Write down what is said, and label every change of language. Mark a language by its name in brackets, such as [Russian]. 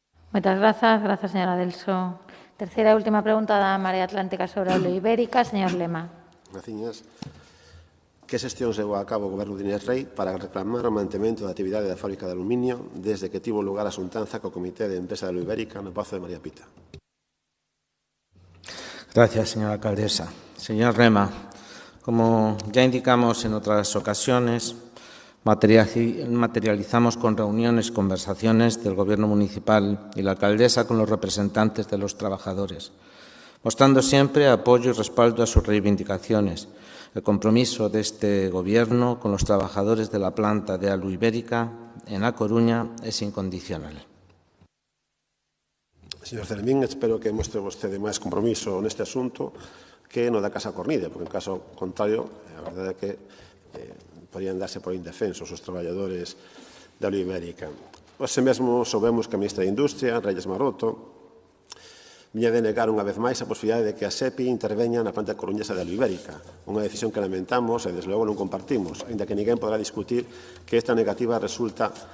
[Galician] Moitas grazas. Grazas, señora Delso. Terceira e última pregunta da Marea Atlántica sobre a Ibérica. Señor Lema. Graciñas. Que xestións levou a cabo o Goberno de Inés Rei para reclamar o mantemento da actividade da fábrica de aluminio desde que tivo lugar a xuntanza co Comité de Empresa de Ibérica no Pazo de María Pita? [Spanish] Gracias, señora alcaldesa. Señor Lema, como ya indicamos en otras ocasiones, materializamos con reuniones y conversaciones del Gobierno municipal y la alcaldesa con los representantes de los trabajadores, mostrando siempre apoyo y respaldo a sus reivindicaciones. El compromiso de este Gobierno con los trabajadores de la planta de Alu Ibérica en A Coruña es incondicional. [Galician] Señor Celemín, espero que mostre vostede máis compromiso neste asunto que no da Casa Cornide, porque en caso contrario, a verdade é que podían darse por indefensos os traballadores da Alu Ibérica. Hoxe mesmo soubemos que a ministra de Industria, Reyes Maroto, viña de negar unha vez máis a posibilidade de que a SEPI interveña na planta coruñesa de Alu Ibérica, unha decisión que lamentamos e, desde logo, non compartimos, aínda que ninguén podrá discutir que esta negativa resulta